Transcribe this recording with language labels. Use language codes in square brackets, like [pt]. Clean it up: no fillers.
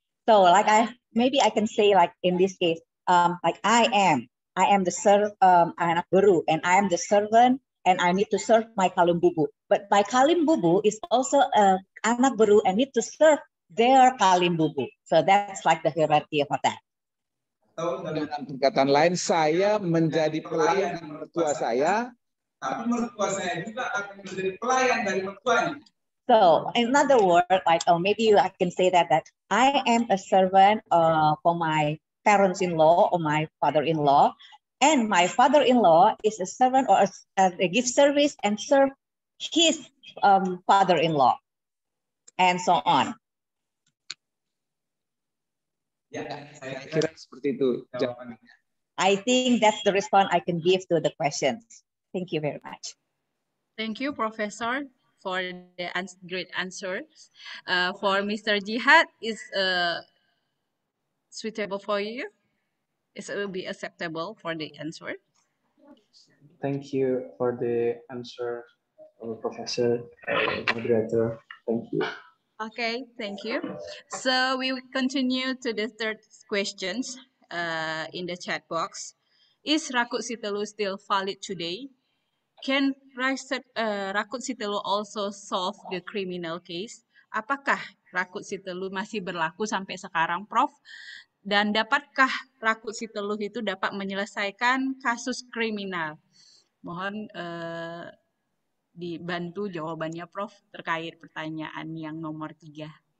[en] So like maybe I can say like in this case, like I am the anak beru, and I am the servant, and I need to serve my Kalim Bubu. But my Kalim Bubu is also anak beru and need to serve their Kalim Bubu. So that's like the hierarchy of that. [id] Atau dengan perkataan lain, saya menjadi pelayan mertua saya, tapi mertua saya juga akan menjadi pelayan dari mertuanya. [en] So in other words, like maybe I can say that I am a servant for my parents-in-law or my father-in-law, and my father-in-law is a servant or a give service and serve his father-in-law, and so on. [id] Ya, saya kira seperti itu jawabannya. [en] I think that's the response I can give to the questions. Thank you very much. Thank you, Professor, for the great answers. For Mr. Jihad, is suitable for you? It will be acceptable for the answer. Thank you for the answer, Professor, moderator. Thank you. Okay, thank you. So we will continue to the third questions in the chat box. Is rakut sitelu still valid today? Can rakut sitelu also solve the criminal case? [id] Apakah rakut sitelu masih berlaku sampai sekarang, Prof? Dan dapatkah rakut sitelu itu dapat menyelesaikan kasus kriminal? Mohon dibantu jawabannya, Prof, terkait pertanyaan yang nomor 3.